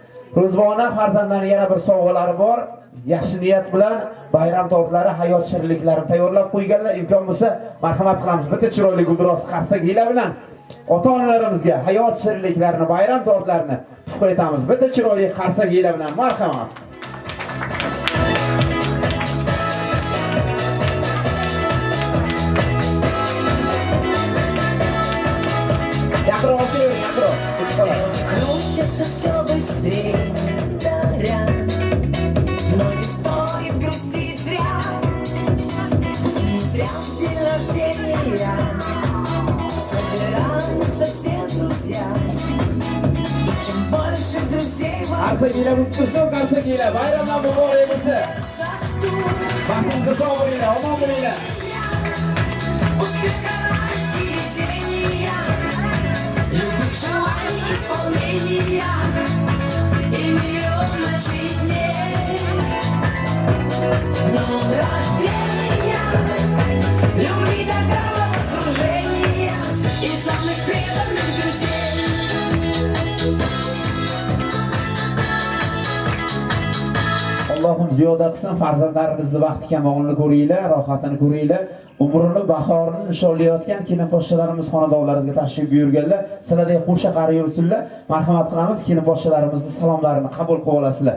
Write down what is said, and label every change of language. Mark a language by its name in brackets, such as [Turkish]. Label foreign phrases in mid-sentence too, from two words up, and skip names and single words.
[Uzbek] Ro'zvona farzandlarining yana bir sovg'alari bor. yaxshi niyat bilan bayram tortlari, hayot shirinliklarini tayyorlab qo'yganlar. Imkon bo'lsa, marhamat qilamiz. Bitta chiroyli guldiroz qarsak hiyla bilan ota-onalarimizga hayot shirinliklarini, bayram tortlarini tuhfa etamiz. Bitta chiroyli qarsak hiyla bilan marhamat. [Russian] Крутится все быстрее, даря, но не стоит грустить зря. Не зря в день рождения собираются все друзья. И чем больше друзей [Uzbek] Qarsakila mutlusun, qarsakila. Bayramlar muborak bo'lsin. Baxtingizga sog' bo'linglar, omon bo'linglar. [Russian] успеха, везения, любых желаний исполнения и миллион ночей дней. С днем рождения, любви, добра, окружения и самых преданных друзей. [Uzbek] Allohim ziyoda qilsin, farzandlarimizni baxti kamolini ko'ringlar, rohatini ko'ringlar. Umrini, bahorini nishonlayotgan kelin poshshalarimiz xonadonlarimizga tashrif buyurganlar. Sizlarga qo'sha qari yursinlar. Marhamat qilamiz, kelin poshshalarimizni salomlarini qabul qilib olasizlar.